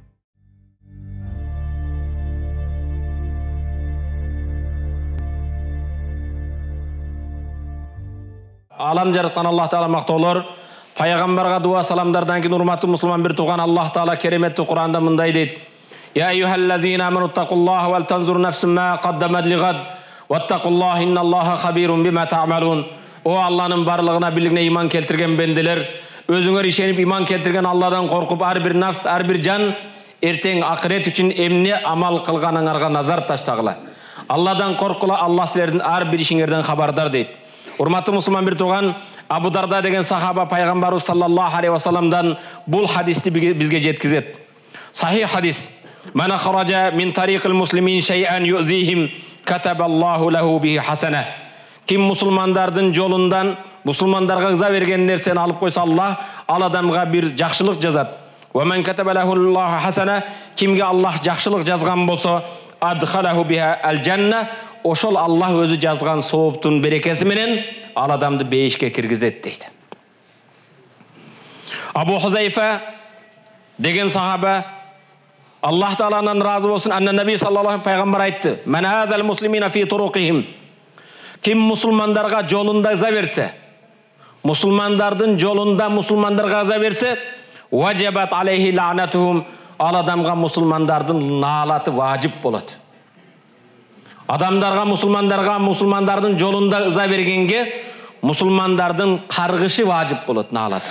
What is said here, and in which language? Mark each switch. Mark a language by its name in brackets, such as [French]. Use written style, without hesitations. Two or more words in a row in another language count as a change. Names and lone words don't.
[Kazakh] Алам жаратқан Аллах Таала мақтаулар, пайғамбарға дуа саламдардан кейін урматты мұсылман бір туған Аллах Таала кереметті Құранда мындай дейді: [Arabic] يا أيها الذين آمنوا اتقوا الله ولتنظر نفس ما قدمت لغد واتقوا الله إن الله خبير بما تعملون. [Kazakh] О Алланың барлығына билігіне иман келтірген бенделер, өзіңер ишеніп иман келтірген Алладан қорқып, әрбір нафс, әрбір жан ертең ақырет үшін емне амал қылғаныңарға назар таштағыла. Алладан қорқыла, Алла сілердің әрбір ішіңерден хабардар дейді. Урматты мұсылман бір туған Абу Дарда деген сахаба пайғамбару [Arabic] صلى الله عليه وسلم [Kazakh] бұл хадисті бізге жеткізеді. Сахих хадис: [Arabic] من أخرج من طريق المسلمين شيئا يؤذيهم كتب الله له به حسنة. [Kazakh] Ким мұсылмандардың жолындан мұсылмандарға ыза берген нәрсені алып қойса, Аллах ал адамға бір жақсылық жазады. [Arabic] ومن كتبه الله له حسنة, [Kazakh] кимге Аллах жақсылық жазған болса, [Arabic] أدخله بها الجنة, [Kazakh] ошол Аллах өзі жазған сауаптың берекесі менен ал адамды бейішке кіргізеді дейді. Абу Хузайфа деген сахаба Аллах Тааладан разы болсын, [Arabic] أن النبي صلى الله عليه [Kazakh] пайғамбар айтты: [Arabic] من آذى المسلمين في طرقهم. [Kazakh] Ким мұсылмандарға жолында ыза берсе, мұсылмандардың жолында мұсылмандарға ыза берсе, [Arabic] وجبت عليه لعنتهم, [Kazakh] ал адамға мұсылмандардың налаты важип болады. Адамдарға, мұсылмандардың жолында ыза бергенге мұсылмандардың қарғышы важип болады, налаты.